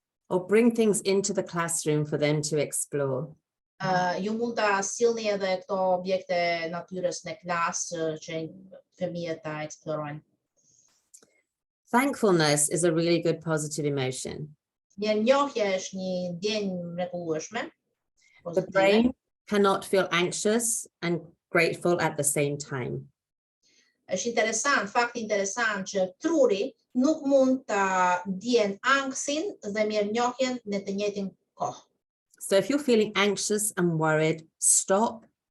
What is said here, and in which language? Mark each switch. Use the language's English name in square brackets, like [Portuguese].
[English] Or bring things into the classroom for them to explore. [Albanian] Ju mund ta sillni edhe këto objekte natyrës në klasë që fëmijët ta eksplorojnë. [English] Thankfulness is a really good positive emotion. [Albanian] Mirënjohja është një ndjenjë mrekullueshme. [English] The brain cannot feel anxious and grateful at the same time. [Albanian] Është interesant, fakt interesant që truri nuk mund ta ndjen anksin dhe mirënjohjen në të njëjtin kohë. [English] So if you're feeling anxious and worried, stop.